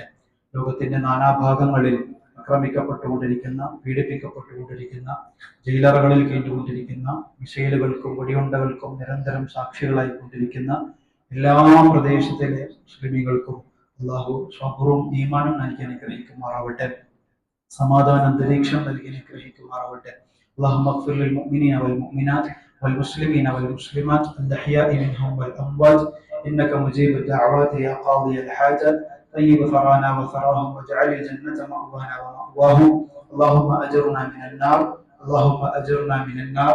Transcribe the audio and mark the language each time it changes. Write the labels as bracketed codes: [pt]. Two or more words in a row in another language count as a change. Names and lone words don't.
[ml] ലോകത്തിന്റെ നാനാഭാഗങ്ങളിൽ ആക്രമിക്കപ്പെട്ടുകൊണ്ടിരിക്കുന്ന, പീഡിപ്പിക്കപ്പെട്ടുകൊണ്ടിരിക്കുന്ന, ജയിലറുകളിൽ കഴിഞ്ഞുകൊണ്ടിരിക്കുന്ന, മിസൈലുകൾക്കും വെടിയുണ്ടകൾക്കും നിരന്തരം സാക്ഷികളായി കൊണ്ടിരിക്കുന്ന എല്ലാ പ്രദേശത്തിലെ മുസ്ലിമീങ്ങൾക്കും അള്ളാഹു സ്വബറും ഈമാനും നൽകി അനുഗ്രഹിക്കുമാറാവട്ടെ. സമാധാന അന്തരീക്ഷം നൽകി അനുഗ്രഹിക്കുമാറാവട്ടെ. [ar] اللهم اغفر للمؤمنين والمؤمنات والمسلمين والمسلمات الأحياء منهم والأموات إنك مجيب الدعوات يا قاضي الحاجات. طيب ثرانا وثراهم واجعل الجنة مأوانا ومأواهم. اللهم أجرنا من النار، اللهم أجرنا من النار.